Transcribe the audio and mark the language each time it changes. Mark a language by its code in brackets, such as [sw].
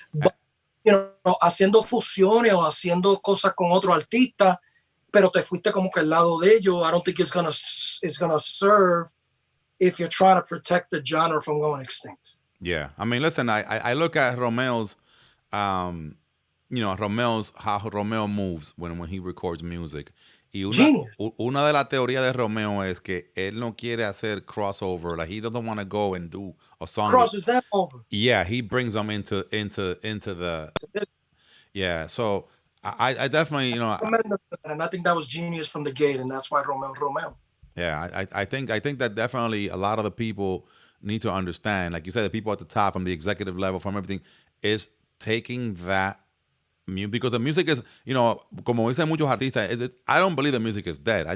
[es] But, haciendo fusiones o haciendo cosas con otro artista, pero te fuiste como que al lado de ellos, [en] I don't think it's gonna serve if you're trying to protect the genre from going extinct. Yeah. I mean, listen, I look at Romeo's, Romeo's, how Romeo moves when he records music. [es] Y una de las teorías de Romeo es que él no quiere hacer crossover. [en] Like, he doesn't want to go and do a song. Crosses that over. Yeah, he brings them into the. Yeah, so I definitely, and I think that was genius from the gate, and that's why Romeo. Yeah, I think that definitely a lot of the people need to understand, like you said, the people at the top, from the executive level, from everything, is taking that music, because the music is, [es] como dicen muchos artistas, [en] I don't believe the music is dead.